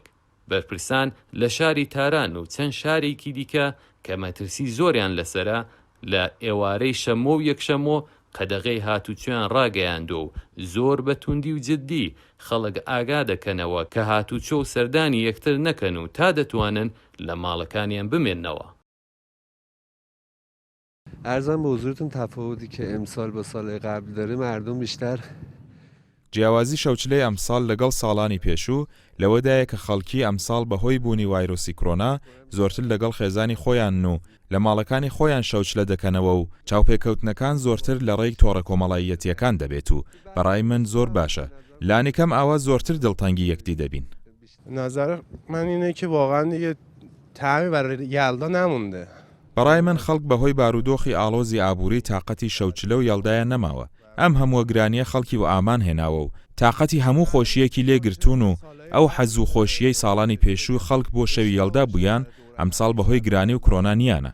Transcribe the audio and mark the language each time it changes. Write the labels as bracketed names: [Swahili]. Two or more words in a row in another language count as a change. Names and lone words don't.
[Central Kurdish] بەرپرسان لە شاری تاران و چەند شارێکی دیکە کە مەترسی زۆریان لەسرە لە ئێوارەی شەمۆ و یەکشەمۆ قەدەغەی هاتوچۆیان ڕاگەیاندۆ و زۆر بە توندی و جددی خەڵک ئاگا دەکەنەوە کە هاتوچۆ و سەردانی یەکتر نەکەن و تا دەتوانن لە ماڵەکانیان بمێننەوە. [Persian] ارزم به حضورتون تفاوتی که امسال با سال قبل داره، مردم بیشتر [Central Kurdish] جیاوازی شەوچلەی ئەمساڵ لەگەڵ ساڵانی پێشوو لەوەدایە کە خەڵکی ئەمساڵ بەهۆی بوونی ڤایرۆسی کۆڕۆنا زۆرتر لەگەڵ خێزانی خۆیان و لە ماڵەکانی خۆیان شەوچلە دەکەنەوە و چاوپێکەوتنەکان زۆرتر لە ڕێی تۆڕە کۆمەڵایەتیەکان دەبێت و بەڕای من زۆر باشە. لانیکەم ئاوا زۆرتر دڵتەنگی یەکدی دەبین. [Persian] نظر من اینه که واقعا دیگه تعمی برای یلدا نمونده. [Central Kurdish] بەڕای من خەڵک بەهۆی بارودۆخی ئاڵۆزی ئابووری تااقەتی شەوچلە و یەڵدایە نەماوە. ئەم هەموو گرانیە خەڵکی و ئامان هێناوە و تااقەتی هەموو خۆشیەکی لێگرتوون و ئەو حەز و خۆشیەی ساڵانی پێشوو خەڵک بۆ شەوی یەڵدا بوویان ئەمساڵ بەهۆی گرانی و کۆڕۆنانیانە.